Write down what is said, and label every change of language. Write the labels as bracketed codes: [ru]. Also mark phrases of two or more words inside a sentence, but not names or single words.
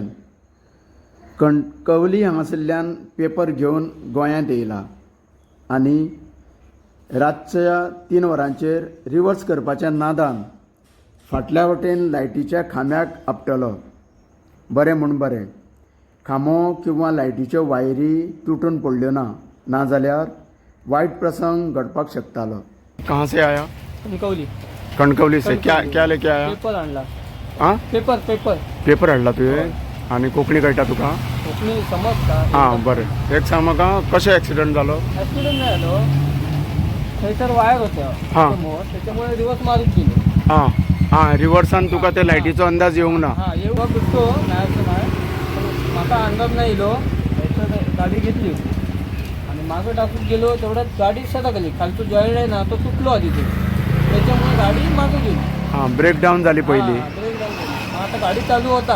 [kok] कणकवली हांगासरल्यान पेपर घेवन गोंयांत येयला आनी रातच्या 3 वरांचेर रिवर्स करपाच्या नादान फाटल्या वटेन लायटीच्या खांब्याक आपटलो। बरें म्हूण बरें, खांबो किंवा लायटीच्यो वायरी तुटून पडल्यो ना, नाजाल्यार वायट प्रसंग घडपाक शकतालो। [hi] कहाँ से आया? कणकवली। कणकवली से क्या क्या लेके आया? [mr] पेपर आणला। हाँ पेपर पेपर [kok] पेपर हाडला तुवें आणि कोंकणी कळटा तुका? कोंकणी समजता। हां बरें एक सांग म्हाका कशें एक्सिडंट जालो? [mr] ॲक्सिडेंट नाही झालो, थंयसर वायर होत्या हां. समोर, त्याच्यामुळे रिवर्स मारून गेलो। [kok] हां हां रिवर्सान तुका ते लायटीचो अंदाज येवंक ना? [mr] हां येवं बिट्टो नाही असं नाही, पण म्हाका अंदाज नाही येयलो। थंयसर गाडी घेतली आणि मागं टाकून गेलो, तेवढ्यात गाडी सटकली, खालचो जॉईंट आहे ना तो तुटलो आधी ते, त्याच्यामुळे गाडी मागं गेली। [kok] हां ब्रेकडाऊन जाली पहिली [mr] हां, ब्रेक डाऊन झाली। मग आता गाडी चालू होता